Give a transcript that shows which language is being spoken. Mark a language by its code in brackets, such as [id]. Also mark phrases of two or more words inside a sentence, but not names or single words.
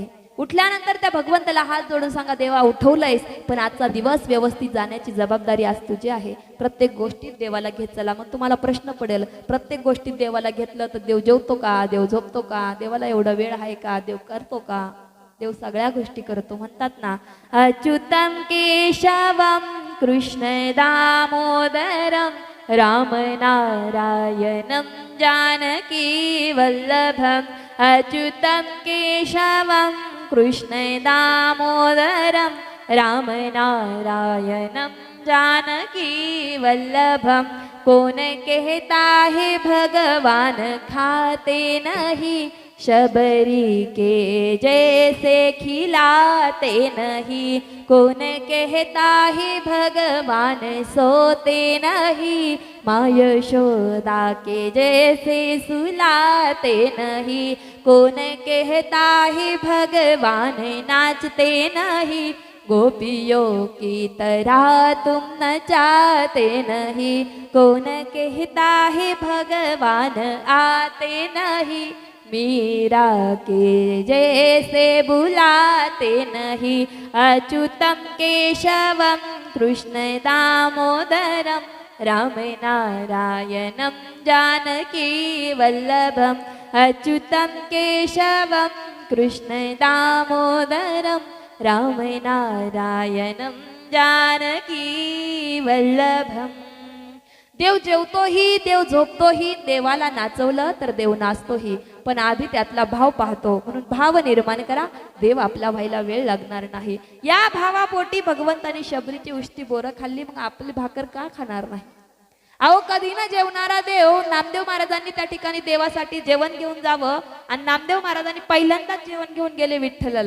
[mr] उठल्यानंतर त्या भगवंताला हात जोडून सांगा, देवा उठवलंयस, पण आजचा दिवस व्यवस्थित जाण्याची जबाबदारी आज तुझी आहे. प्रत्येक गोष्टीत देवाला घेत चला. मग तुम्हाला प्रश्न पडेल, प्रत्येक गोष्टीत देवाला घेतलं तर देव जेवतो का, देव झोपतो का, देवाला एवढा वेळ आहे का, देव करतो का? देव सगळ्या गोष्टी करतो. म्हणतात ना, [sa] अच्युतम केशवम कृष्ण दामोदरम राम नारायणं जानकी वल्लभम्. अच्युतं केशवं कृष्ण दामोदरं राम नारायणं जानकी वल्लभम्. [hi] कौन कहता है भगवान खाते नहीं, शबरी के जैसे खिलाते नहीं. कौन कहता है भगवान सोते नहीं, माँ यशोदा के जैसे सुलाते नहीं. कौन कहता है भगवान नाचते नहीं, गोपियों की तरह तुम नचाते नहीं. कौन कहता है भगवान आते नहीं, मीरा के जैसे बुलाते नहीं. [sa] अच्युतम केशवम कृष्ण दामोदरम राम नारायणं जानकी वल्लभम्. अच्युतम केशवम कृष्ण दामोदरम राम नारायणं जानकी वल्लभम्. [mr] देव जेवतोही, देव झोपतोही, देवाला नाचवलं तर देव नाचतोही, पण आधी त्यातला भाव पाहतो. म्हणून भाव निर्माण करा, देव आपला व्हायला वेळ लागणार नाही. या भावापोटी भगवंताने शबरीची उष्टी बोरं खाल्ली, मग आपली भाकर का खाणार नाही? अहो, कधी ना जेवणारा देव नामदेव महाराजांनी त्या ठिकाणी देवासाठी जेवण घेऊन जावं, आणि नामदेव महाराजांनी पहिल्यांदाच जेवण घेऊन गेले विठ्ठलाला.